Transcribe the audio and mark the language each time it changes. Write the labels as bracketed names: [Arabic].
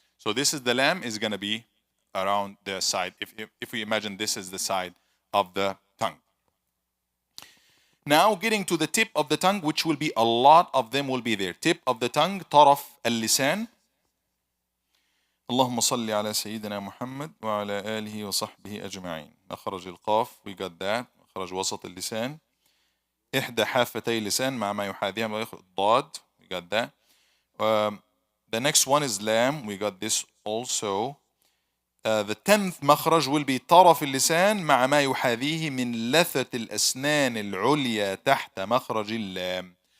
[English] So this is the lam is going to be around the side. If we imagine this is the side of the tongue. Now getting to the tip of the tongue, which will be a lot of them will be there. Tip of the tongue, [Arabic] طرف اللسان. اللهم صل على سيدنا محمد وعلى آله وصحبه أجمعين. مخرج القاف, [English] we got that. [Arabic] مخرج وسط اللسان. إحدى حافتي اللسان مع ما يحاذيها ضاد, [English] we got that. The next one is lam, we got this also. The 10th [Arabic] مخرج [English] will be [Arabic] طرف اللسان مع ما يحاذيه من لثة الأسنان العليا تحت مخرج اللام.